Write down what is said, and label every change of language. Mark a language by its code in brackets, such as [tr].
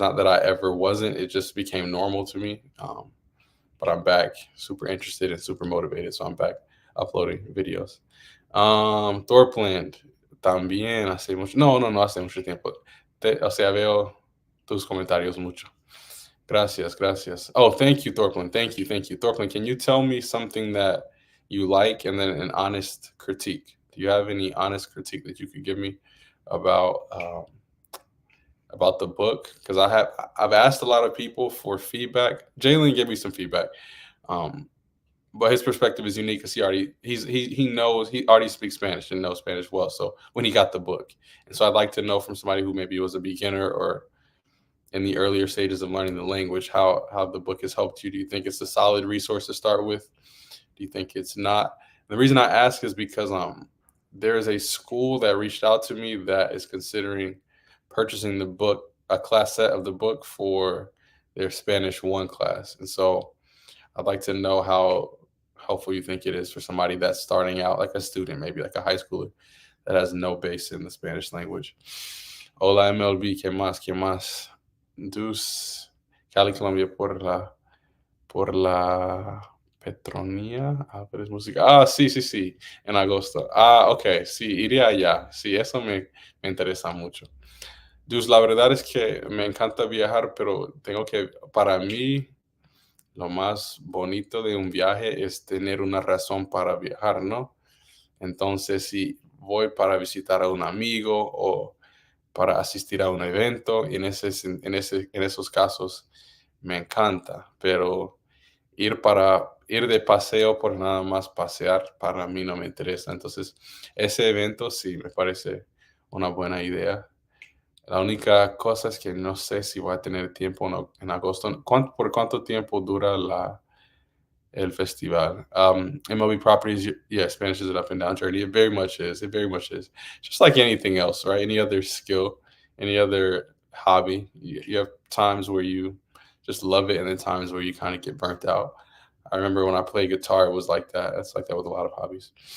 [en] Not that I ever wasn't; it just became normal to me. But I'm back, super interested and super motivated, so I'm back uploading videos. [es] Thorpland, también hace mucho. No hace mucho tiempo. O sea, veo tus comentarios mucho. Gracias, gracias. [en] Oh, thank you, Thorpland. Thank you. Thorpland, can you tell me something that you like, and then an honest critique? Do you have any honest critique that you could give me about the book? Because I've asked a lot of people for feedback. Jalen gave me some feedback, but his perspective is unique because he already speaks Spanish and knows Spanish well. So when he got the book, and so I'd like to know from somebody who maybe was a beginner or in the earlier stages of learning the language, how the book has helped you. Do you think it's a solid resource to start with? Do you think it's not? The reason I ask is because there is a school that reached out to me that is considering purchasing the book, a class set of the book, for their Spanish 1 class. And so I'd like to know how helpful you think it is for somebody that's starting out, like a student, maybe like a high schooler that has no base in the Spanish language. [es] Hola MLB, ¿qué más? ¿Qué más? Dus, Cali, Colombia, por la Petronía. Pero música. Sí, en agosto. Ok, sí, iría allá. Sí, eso me interesa mucho. Dus, la verdad es que me encanta viajar, pero para mí, lo más bonito de un viaje es tener una razón para viajar, ¿no? Entonces, si voy para visitar a un amigo o para asistir a un evento, y en esos casos me encanta, pero ir de paseo por nada más pasear, para mí no me interesa. Entonces, ese evento sí me parece una buena idea. La única cosa es que no sé si voy a tener tiempo en agosto. ¿Por cuánto tiempo dura el festival? [en] MLB Properties, yeah, Spanish is an up and down journey. It very much is. It very much is. Just like anything else, right? Any other skill, any other hobby. You have times where you just love it, and then times where you kind of get burnt out. I remember when I played guitar, it was like that. It's like that with a lot of hobbies.